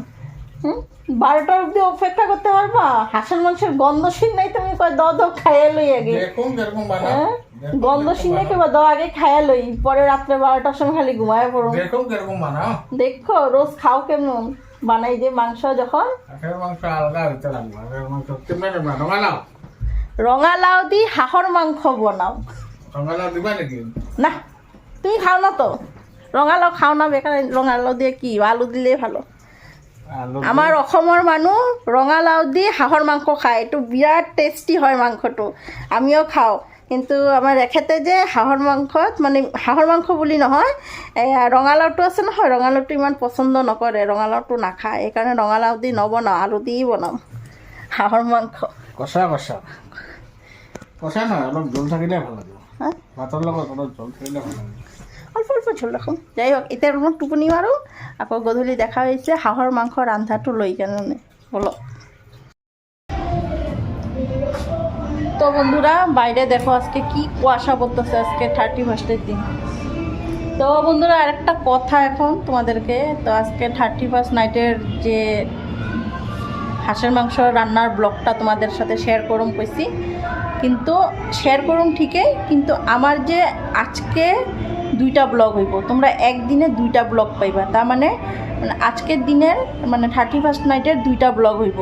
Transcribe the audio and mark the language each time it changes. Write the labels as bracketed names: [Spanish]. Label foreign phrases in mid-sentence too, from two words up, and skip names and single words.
[Bangla] 12টা অবধি অপেক্ষা করতে পারবা? হাঁসের মাংসের গন্ধ শুন নাই তুমি, কয় দ খাইয়া লই আগে, গন্ধ শুনে কেবা দ আগে খাইয়া লই, পরে রাত্রে 12টার সময় খালি ঘুমায় পড়ো। দেখো রোজ খাও কেমন বানাই যে মাংস, যখন রঙালাউ [Assamese] দি হাঁহর মাংস বনাও। [Bangla] না তুমি খাও না তো, রঙালাউ খাও না, বেকার। রঙালাউ দিয়ে কি, আলু দিলে ভালো। [Assamese] আমার অসমৰ মানুহ ৰঙালাও দি হাঁহৰ মাংস খায়, এইটো বিৰাট টেষ্টি হয় মাংসটো, আমিও খাওঁ। কিন্তু আমাৰ এখেতে যে হাঁহৰ মাংসত, মানে হাঁহৰ মাংস বুলি নহয়, ৰঙালাওটো আছে নহয়, ৰঙালাওটো ইমান পচন্দ নকৰে, ৰঙালাওটো নাখায়, সেইকাৰণে ৰঙালাও দি নবনাওঁ, আলু দি বনাওঁ হাঁহৰ মাংস। কষা কষা কষা নহয়, অলপ জোল থাকিলে ভাল লাগিব, ভাতৰ লগত অলপ জোল থাকিলে ভাল লাগিব, অল্প অল্প ঝোল ৰাখোঁ। যাই হোক, এতিয়া অলপ টোপনি মাৰোঁ, আকৌ গধূলি দেখা হৈছে হাঁহৰ মাংস ৰান্ধাটো লৈ কেনে বলো। [Bangla] তো বন্ধুরা বাইরে দেখো আজকে কি কুয়াশা পড়তেছে, আজকে 31 দিন। তো বন্ধুরা আরেকটা কথা এখন তোমাদেরকে, তো আজকে 31 নাইটের যে হাঁসের মাংস রান্নার ব্লগটা তোমাদের সাথে শেয়ার করুম কইছি, কিন্তু শেয়ার করুম ঠিকই, কিন্তু আমার যে আজকে 2টা ব্লগ হইব, তোমরা একদিনে 2টা ব্লগ পাইবা, তার মানে আজকের দিনের মানে 31 নাইটের 2টা ব্লগ হইব।